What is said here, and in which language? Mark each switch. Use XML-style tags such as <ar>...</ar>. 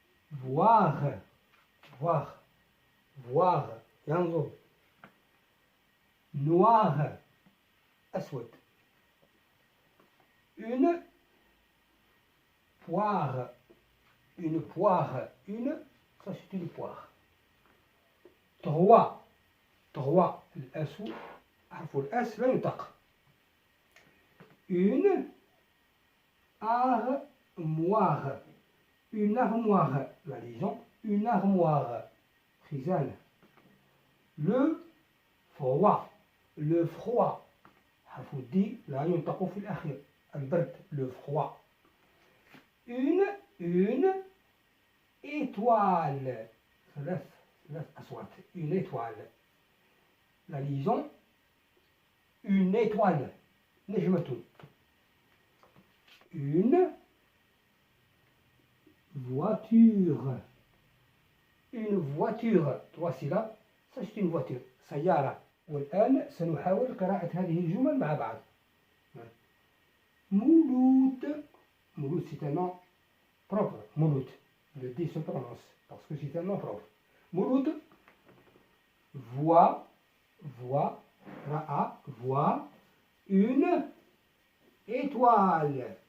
<fr>voir voir voir ينظر. noir أسود. une poire une poire une ça c'est une poire. droit droit</fr> <ar>الأس حرف الأس لا ينطق.</ar> <fr>une armoire une armoire la liaison une armoire خزانة. le froid</fr> <ar>حرف الدي لا ينطق في الأخير البرد le froid.</ar> <fr>une étoile</fr> <ar>ثلاث أصوات</ar> <fr>une étoile la liaison une étoile نجمة. une voiture une voiture trois syllabes ça c'est une voiture سيارة.</fr> <ar>والآن سنحاول قراءة هذه الجمل مع بعض.</ar> <fr>مولود مولود c'est un nom propre. مولود le D se prononce parce que c'est un nom propre. مولود voit رأى voit une étoile.</fr>